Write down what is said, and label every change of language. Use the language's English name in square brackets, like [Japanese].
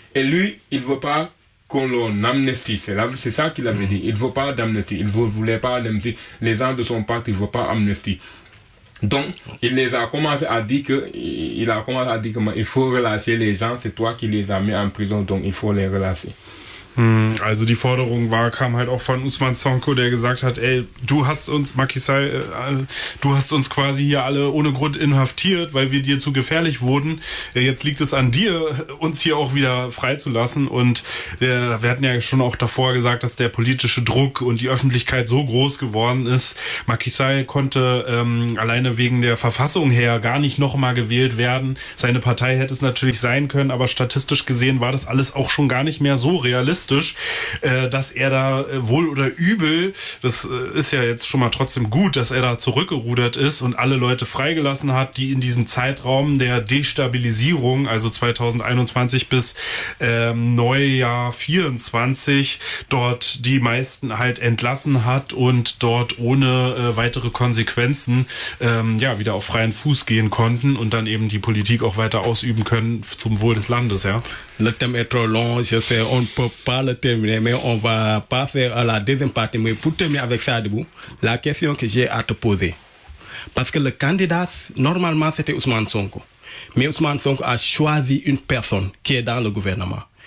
[French] Et lui, il ne veut pas qu'on l'amnestie. C'est ça qu'il avait dit. Il ne veut pas d'amnestie. Il ne voulait pas d'amnestie. Les gens de son parti, il ne veut pas d'amnestie. Donc, il les a commencé à dire que, il a commencé à dire que, il faut relâcher les gens. C'est toi qui les as mis en prison. Donc, il faut les relâcher. [German] Also die Forderung war, kam halt auch von Ousmane Sonko, der gesagt hat, ey, du hast uns, Macky Sall, du hast uns quasi hier alle ohne Grund inhaftiert, weil wir dir zu gefährlich wurden. Jetzt liegt es an dir, uns hier auch wieder freizulassen. Und wir hatten ja schon auch davor gesagt, dass der politische Druck und die Öffentlichkeit so groß geworden ist. Macky Sall konnte alleine wegen der Verfassung her gar nicht nochmal gewählt werden. Seine Partei hätte es natürlich sein können, aber statistisch gesehen war das alles auch schon gar nicht mehr so realistisch. Dass er da wohl oder übel, das ist ja jetzt schon mal trotzdem gut, dass er da zurückgerudert ist und alle Leute freigelassen hat, die in diesem Zeitraum der Destabilisierung, also 2021 bis Neujahr 24, dort die meisten halt entlassen hat und dort ohne weitere Konsequenzen wieder auf freien Fuß gehen konnten und dann eben die Politik auch weiter ausüben können zum Wohl des Landes, ja. [French] Le thème est trop long, je sais, on ne peut pas le terminer, mais on va passer à la deuxième partie. Mais pour terminer avec ça, debout, la question que j'ai à te poser. Parce que le candidat, normalement, c'était Ousmane Sonko. Mais Ousmane Sonko a choisi une personne qui est dans le gouvernement.